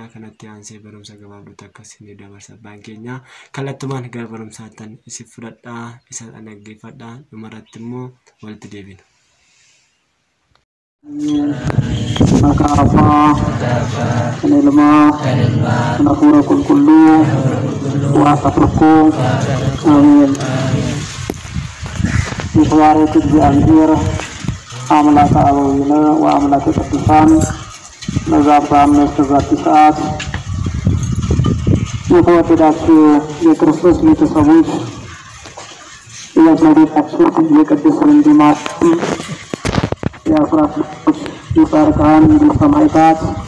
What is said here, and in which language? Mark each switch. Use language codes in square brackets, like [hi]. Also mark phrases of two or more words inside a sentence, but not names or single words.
[om] Kanatti aansee barumsa gabaabduutti akka isin dabarsa abbaan keenya kallattumaan gara barumsaattan isin fudhadhaa, isa dhaggeeffadhaa, dhumarratti immoo walitti deebina. Maqaa Abbaa, kan Ilmaa, kan Hafuura Qulqulluu, Waaqa tokkoo. Amiin. [am] የተባረክ [gez] እግዚአብሔር አምላከ አበዊነ ወአምላከ ቅዱሳን ለዛብራም ለስተዛቲ ሰዓት [am] የተወደዳችሁ የክርስቶስ ቤተሰቦች የእመቤታችን የቅድስት ድንግል ማርያም የአስራት ልጆች የጻድቃን የሰማዕታት